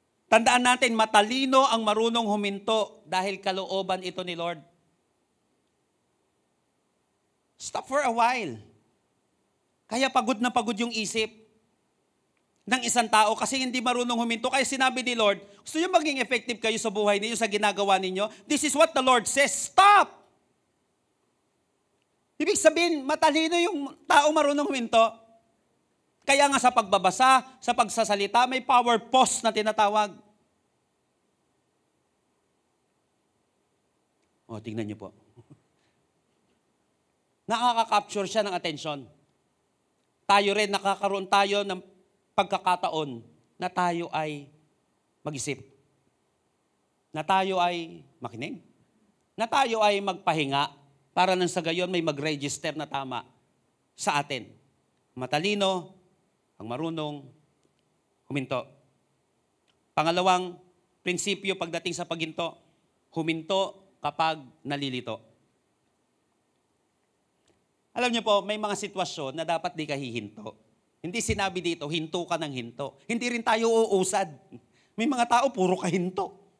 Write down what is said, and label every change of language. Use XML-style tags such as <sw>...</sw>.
<tl>Tandaan natin, matalino ang marunong huminto dahil kalooban ito ni Lord.</tl> <en>Stop for a while.</en> <tl>Kaya pagod na pagod yung isip ng isang tao kasi hindi marunong huminto. Kaya sinabi ni Lord, gusto nyo maging effective kayo sa buhay ninyo, sa ginagawa ninyo?</tl> <en>This is what the Lord says, stop!</en> <tl>Ibig sabihin, matalino yung tao marunong huminto. Kaya nga sa pagbabasa, sa pagsasalita, may power pause na tinatawag. O, tingnan niyo po. Nakaka-capture siya ng atensyon. Tayo rin, nakakaroon tayo ng pagkakataon na tayo ay mag-isip. Na tayo ay makinig. Na tayo ay magpahinga para nang sa gayon may mag-register na tama sa atin. Matalino ang marunong huminto. Pangalawang prinsipyo pagdating sa paghinto, huminto kapag nalilito. Alam niyo po, may mga sitwasyon na dapat di ka hihinto. Hindi sinabi dito, hinto ka ng hinto. Hindi rin tayo uusad. May mga tao, puro ka hinto.</tl>